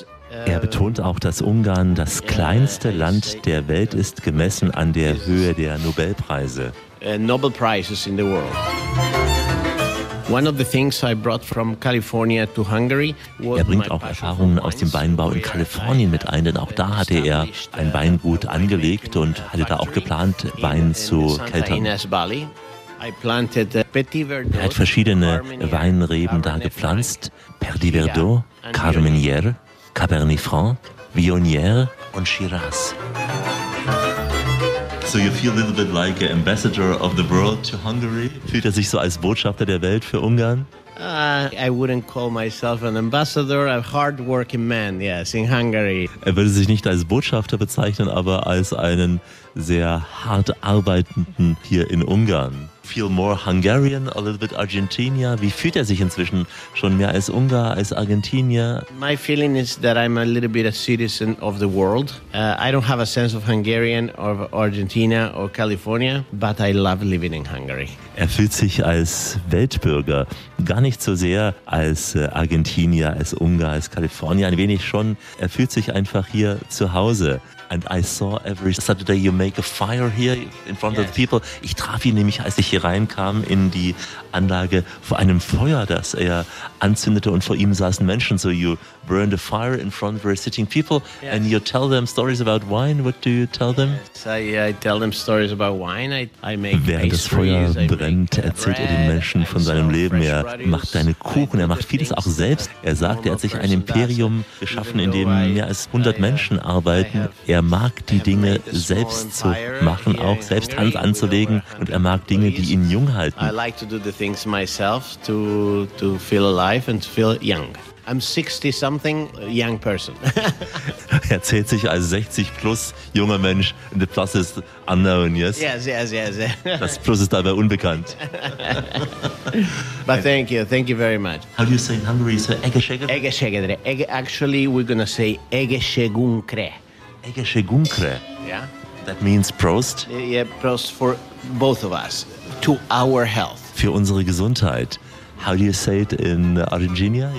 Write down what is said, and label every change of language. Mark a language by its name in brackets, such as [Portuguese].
[German] Er betont auch, dass Ungarn das kleinste Land der Welt ist, gemessen an der Höhe der Nobelpreise. [English] Nobel Prizes in the world. One of the things I brought from California to Hungary was my. [German] Er bringt auch Erfahrungen aus dem Weinbau in Kalifornien mit ein, denn auch da hatte er ein Weingut angelegt und hatte da auch geplant, Wein zu keltern. Er hat verschiedene Weinreben da gepflanzt: Petit Verdot, Carmenère, Cabernet Franc, Viognier und Shiraz. [English] So you feel a little bit like an ambassador of the world to Hungary? [German] Fühlt er sich so als Botschafter der Welt für Ungarn? [English] I wouldn't call myself an ambassador, a hard-working man, yes, in Hungary. [German] Er würde sich nicht als Botschafter bezeichnen, aber als einen sehr hart arbeitenden hier in Ungarn. [English] Feel more Hungarian, a little bit Argentinian. [German] Wie fühlt er sich inzwischen, schon mehr als Ungar, als Argentinier? [English] My feeling is that I'm a little bit a citizen of the world. I don't have a sense of Hungarian or Argentina or California, but I love living in Hungary. [German] Er fühlt sich als Weltbürger, gar nicht so sehr als Argentinier, als Ungar, als Kalifornier, ein wenig schon. Er fühlt sich einfach hier zu Hause. [English] And I saw every Saturday you make a fire here in front of the people. [German] Ich traf ihn nämlich, als ich hier reinkam in die Anlage, vor einem Feuer, das er anzündete, und vor ihm saßen Menschen. [English] So you burn the fire in front of where sitting people and you tell them stories about wine. What do you tell them? I tell them stories about wine. I make pastries. [German] Während das Feuer brennt, erzählt er den Menschen von seinem Leben. Er macht seine Kuchen, er macht vieles auch selbst. Er sagt, er hat sich ein Imperium geschaffen, in dem mehr als 100 Menschen arbeiten. Er mag die Dinge selbst zu machen, auch selbst Hand anzulegen. Und er mag Dinge, die ihn jung halten. [English] I like to do the things myself to feel alive and to feel young. I'm 60-something young person. [German] Er zählt sich als 60-plus junger Mensch. [English] The plus is unknown, yes? Yes. [German] Das Plus ist dabei unbekannt. [English] But thank you very much. How do you say in Hungary? [Hungarian] So Egeshegedre? Egeshegedre. [English] Actually, we're going to say Egeshegunkre. [Hungarian] Egeshegunkre. [English] Yeah. That means Prost. Yeah, Prost for both of us. To our health. [German] Für unsere Gesundheit. [English] How do you say it in Argentina?